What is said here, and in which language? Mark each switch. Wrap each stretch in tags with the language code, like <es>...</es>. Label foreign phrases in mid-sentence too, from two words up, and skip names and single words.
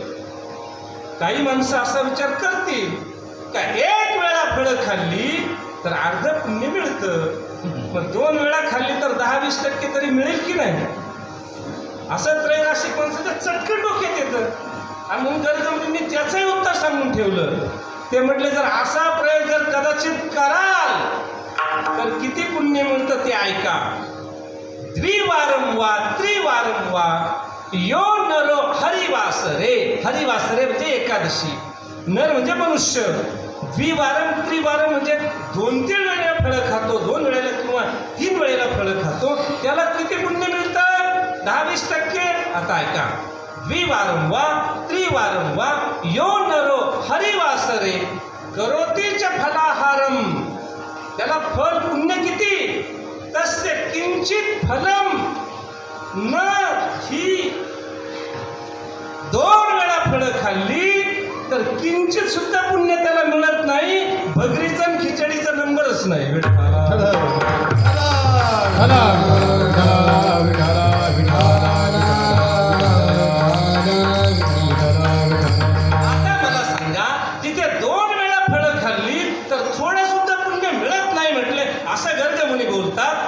<mr>काही माणसं असा विचार करतील का 1 वेळा फळं खाल्ली तर अर्ध पुण्य मिळतं, मग 2 वेळा खाल्ली तर 10-20% तरी मिळेल की नाही. असं त्रैराशिक माणसाचं चटकन डोक्यात येतं. आणि म्हणून गर्गमुनींनी त्याचंही उत्तर सांगून ठेवलं. ते म्हटले जर असा प्रयोग जर कदाचित कराल तर किती पुण्य मिळतं ते ऐका.</mr> <sa>द्विवारम वा त्रिवारम वा यो नरो हरिवासरे.</sa> <mr>हरिवासरे म्हणजे एकादशी, नर म्हणजे मनुष्य.</mr> <sa>द्विवारम त्रिवारम</sa> <mr>म्हणजे 2-3 वेळेला फळं खातो, 2 वेळेला किंवा 3 वेळेला फळं खातो, त्याला किती पुण्य मिळतं? 10-20%. आता ऐका.</mr> <sa>द्विवारम वा त्रिवारम वा यो नरो हरिवासरे करोती च फलाहारम.</sa> <mr>त्याला फल पुण्य किती?</mr> <sa>तस्य किंचित फलम न ही.</sa> <mr>2 वेळा फळं खाल्ली तर किंचित सुद्धा पुण्य त्याला मिळत नाही. भगरीचा आणि खिचडीचा नंबरच नाही. आता मला सांगा, तिथे 2 वेळा फळं खाल्ली तर थोडं सुद्धा पुण्य मिळत नाही म्हटले, असं गर्गमुनी बोलतात.</mr>